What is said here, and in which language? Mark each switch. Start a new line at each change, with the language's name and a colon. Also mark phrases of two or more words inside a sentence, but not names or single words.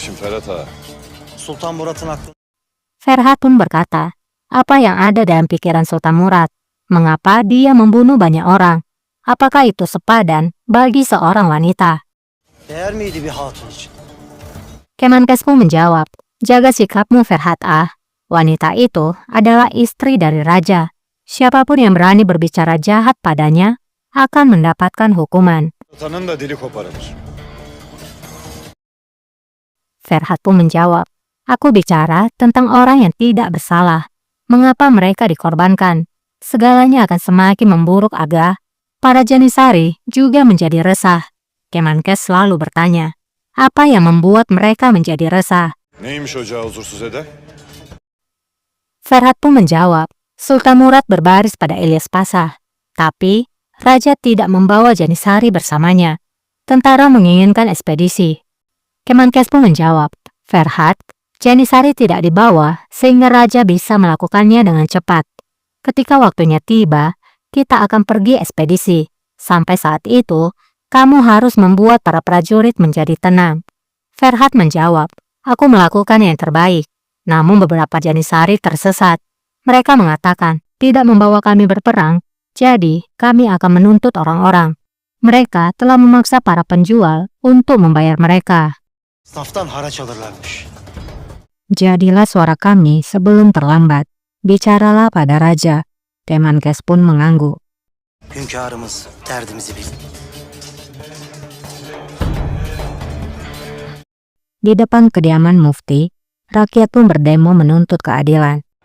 Turkish: Ferhat Ağa? Sultan Murat'ın aklına
Indonesian: Ferhat pun berkata, apa yang ada dalam pikiran Sultan Murad? Mengapa dia membunuh banyak orang? Apakah itu sepadan bagi seorang wanita?
Turkish: değer miydi bir hatun için?
Indonesian: Kemenkes pun menjawab, jaga sikapmu Ferhat Ah. Wanita itu adalah istri dari raja. Siapapun yang berani berbicara jahat padanya akan mendapatkan hukuman.
Turkish: Sultanın da dili koparılır.
Indonesian: Ferhat pun menjawab, aku bicara tentang orang yang tidak bersalah. Mengapa mereka dikorbankan? Segalanya akan semakin memburuk Aga. Para Janisari juga menjadi resah. Kemenkes selalu bertanya, apa yang membuat mereka menjadi resah?
Turkish: Neymiş ocağı huzursuz eder?
Indonesian: Ferhat pun menjawab, Sultan Murad berbaris pada Ilyas Pasha. Tapi, Raja tidak membawa Janisari bersamanya. Tentara menginginkan ekspedisi. Kemenkes pun menjawab, Ferhat, Janisari tidak dibawa sehingga Raja bisa melakukannya dengan cepat. Ketika waktunya tiba, kita akan pergi ekspedisi. Sampai saat itu, kamu harus membuat para prajurit menjadi tenang. Ferhat menjawab, aku melakukan yang terbaik. Namun beberapa Janisari tersesat. Mereka mengatakan, tidak membawa kami berperang, jadi kami akan menuntut orang-orang. Mereka telah memaksa para penjual untuk membayar mereka.
Turkish: Saftan haraç alırlarmış.
Indonesian: Jadilah suara kami sebelum terlambat. Bicaralah pada raja. Kemenkes pun mengangguk.
Turkish: Hünkârımız derdimizi bil.
Indonesian: Di depan kediaman mufti, rakyat pun berdemo menuntut keadilan.